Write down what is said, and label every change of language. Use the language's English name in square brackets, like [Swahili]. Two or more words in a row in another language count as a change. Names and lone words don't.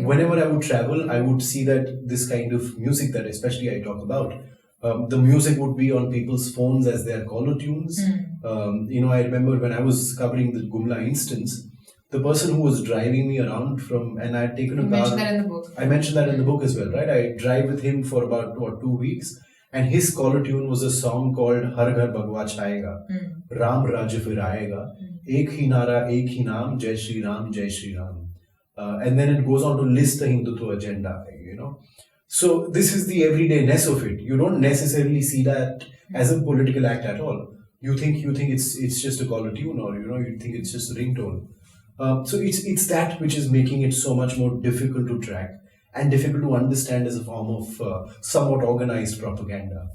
[English] Whenever I would travel, I would see that this kind of music that especially I talk about, the music would be on people's phones as their caller tunes. I remember when I was covering the Gumla instance, the person who was driving me around and I had taken a car. You mentioned that in the book. I mentioned that in the book as well, right? I drive with him for about 2 weeks. And his caller tune was a song called [Hindi] हर घर भगवा छाएगा, राम राज फिर आएगा, एक ही नारा, एक ही नाम, जय श्री राम, जय श्री राम. [English] And then it goes on to list the Hindutva agenda, So this is the everydayness of it. You don't necessarily see that as a political act at all. You think it's just a caller tune, or you think it's just a ringtone. So it's that which is making it so much more difficult to track and difficult to understand as a form of somewhat organized propaganda.